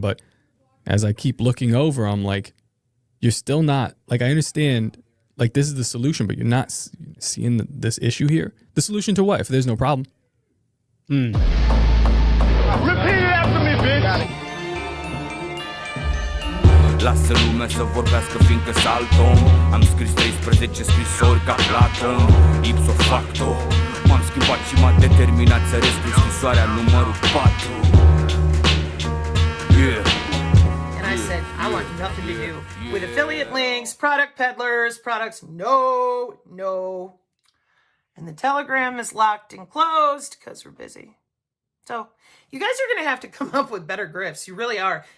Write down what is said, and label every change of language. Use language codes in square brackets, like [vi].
[en] But as I keep looking over, I'm like, you're still not, like, I understand, like, this is the solution, but you're not seeing this issue here. The solution to what if there's no problem? Repeat it after me, bitch. [ro] Lasă lumea să vorbească fiindcă salt om. Am scris 13 scrisori ca Platon, ipso facto. M-am schimbat și m-a determinat să rescrie scrisoarea numărul 4. [en] Yeah. And I said, I want nothing to do with affiliate links, product peddlers, products. No. And the Telegram is locked and closed because we're busy. So you guys are going to have to come up with better grifts. You really are.